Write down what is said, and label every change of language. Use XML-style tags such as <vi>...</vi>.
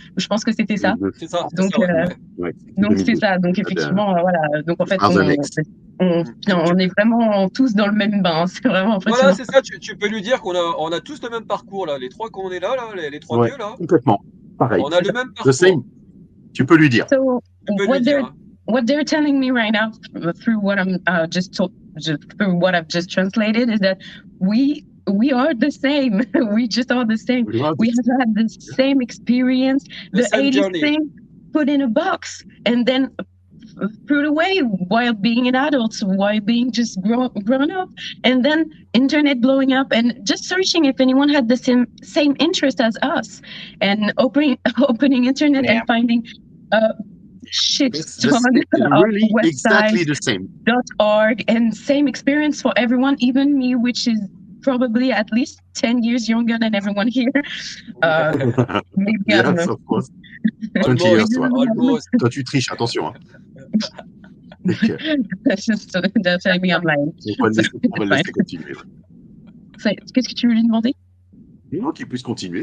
<fr>Je pense que c'était ça. C'est ça. Donc, c'est ça. Donc, effectivement, voilà. Donc, en fait, on est vraiment tous dans le même bain. C'est vraiment impressionnant. Voilà, c'est ça. Tu peux lui dire qu'on a tous le même parcours, là. Les trois qu'on est là, les trois vieux, là. Complètement. Pareil. On a le même parcours. Tu peux lui dire.</fr> <en>So, what they're telling me right now through what I'm through what I've just translated is that we are the same. We just are the same. We have had the same experience. The 80s thing put in a box and then threw it away while being an adult, while being just grown up, and then internet blowing up and just searching if anyone had the same interest as us, and opening internet and finding shit ton of exactly the same .org, and same experience for everyone, even me, which is probably at least 10 years younger than everyone here. Maybe I don't Yes, know. of course. 20 years, toi. Almost.</en> <fr>Toi, tu triches, attention. Hein. Ok.</fr> <en>They're telling me I'm lying.</en> <fr>On va le laisser continuer. Qu'est-ce que tu veux lui demander? Non, qu'il puisse continuer.</fr>